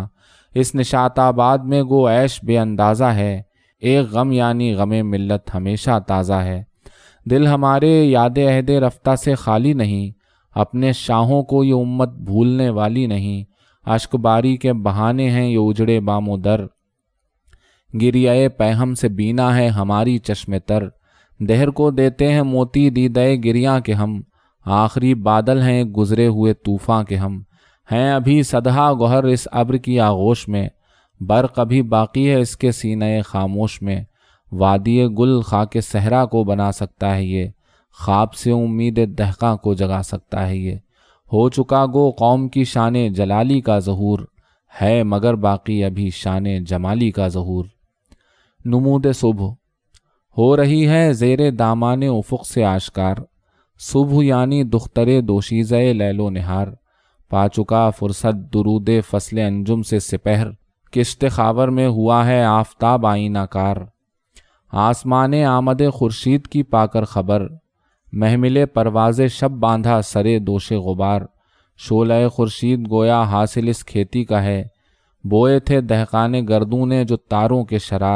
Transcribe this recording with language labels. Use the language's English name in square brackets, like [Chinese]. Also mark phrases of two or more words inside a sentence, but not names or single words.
[Urdu] اس نشاط آباد میں گو عیش بے اندازہ ہے، ایک غم یعنی غم ملت ہمیشہ تازہ ہے۔ دل ہمارے یاد عہد رفتہ سے خالی نہیں، اپنے شاہوں کو یہ امت بھولنے والی نہیں۔ اشک باری کے بہانے ہیں یہ اجڑے بام و در، گریہ پیہم سے بینا ہے ہماری چشم تر۔ دہر کو دیتے ہیں موتی دیدہ گریاں کے ہم، آخری بادل ہیں گزرے ہوئے طوفاں کے ہم۔ ہیں ابھی صدہا گوہر اس ابر کی آغوش میں، برق ابھی باقی ہے اس کے سینہ خاموش میں۔ وادی گل خاک صحرا کو بنا سکتا ہے یہ، خواب سے امید دہقاں کو جگا سکتا ہے یہ۔ ہو چکا گو قوم کی شان جلالی کا ظہور، ہے مگر باقی ابھی شان جمالی کا ظہور۔ نمود صبح ہو رہی ہے زیر دامان افق سے آشکار، صبح یعنی دختر دوشیزہ لیل و نہار۔ پا چکا فرصت درود فصل انجم سے سپہر، کشت خاور میں ہوا ہے آفتاب آئینہ کار۔ آسمان آمد خورشید کی پا کر خبر، محمل پرواز شب باندھا سرے دوش غبار۔ شعلہ خورشید گویا حاصل اس کھیتی کا ہے، بوئے تھے دہقان گردوں نے جو تاروں کے شرار۔